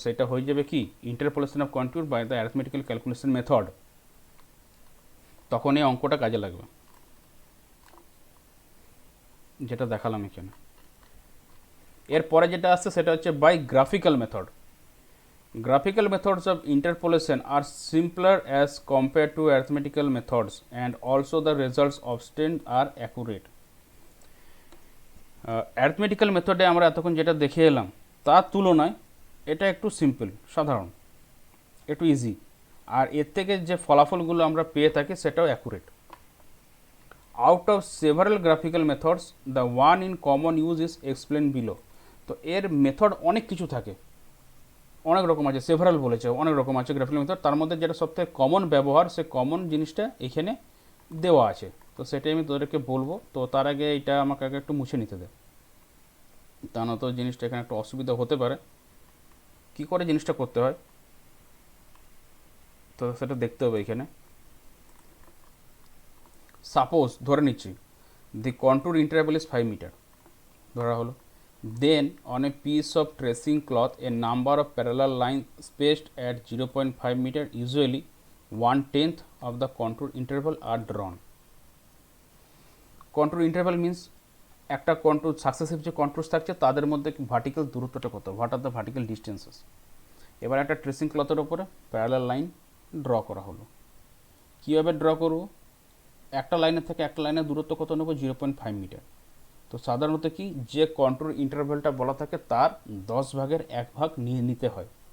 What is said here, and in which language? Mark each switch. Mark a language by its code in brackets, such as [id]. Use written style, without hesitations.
[bn] সেটা হয়ে যাবে কি interpolation of contour by the arithmetical calculation method. তখন এই অঙ্কটা কাজে লাগবে, যেটা দেখালাম এখানে। এরপরে যেটা আসছে সেটা হচ্ছে by graphical method. [en] Graphical methods of interpolation are simpler as compared to arithmetical methods, and also the results obtained are accurate. [bn] Arithmetical মেথডে আমরা এতক্ষণ যেটা দেখে এলাম তার তুলনায় এটা একটু সিম্পল, সাধারণ, একটু ইজি, আর এর থেকে যে ফলাফলগুলো আমরা পেয়ে থাকি সেটাও accurate. [en] Out of several graphical methods the one in common use is explain below. [bn] তো এর মেথড অনেক কিছু থাকে, অনেক রকম আছে, সেভারাল বলেছে, অনেক রকম আছে গ্রাফিক্যাল মেথড। তার মধ্যে যেটা সবথেকে কমন ব্যবহার, সে কমন জিনিসটা এখানে দেওয়া আছে। তো সেটাই আমি তোদেরকে বলবো। তো তার আগে এটা আমাকে আগে একটু মুছে নিতে দে, তা না তো জিনিসটা এখানে একটু অসুবিধা হতে পারে। কি করে জিনিসটা করতে হয় তো সেটা দেখতে হবে এখানে। সাপোজ ধরে নিচ্ছি [en] the contour interval is 5 metre [bn] ধরা হলো। [en] Then on a piece of tracing cloth a number of parallel lines spaced at 0.5 meter, usually 1/10 of the contour interval, are drawn. Contour interval means [bn] একটা কন্ট্রোল সাকসেসিভ যে controls থাকছে তাদের মধ্যে vertical দূরত্বটা কত, [en] What are the vertical distances. [bn] এবার একটা tracing ক্লথের ওপরে প্যারালাল লাইন ড্র করা হলো। কীভাবে ড্র করব? একটা লাইনের থেকে একটা লাইনের দূরত্ব কত নেব, 0.5 মিটার। তো সাধারণত কি, যে কন্ট্রোল ইন্টারভ্যালটা বলা থাকে তার 10 ভাগের 1 ভাগ নিয়ে নিতে হয়।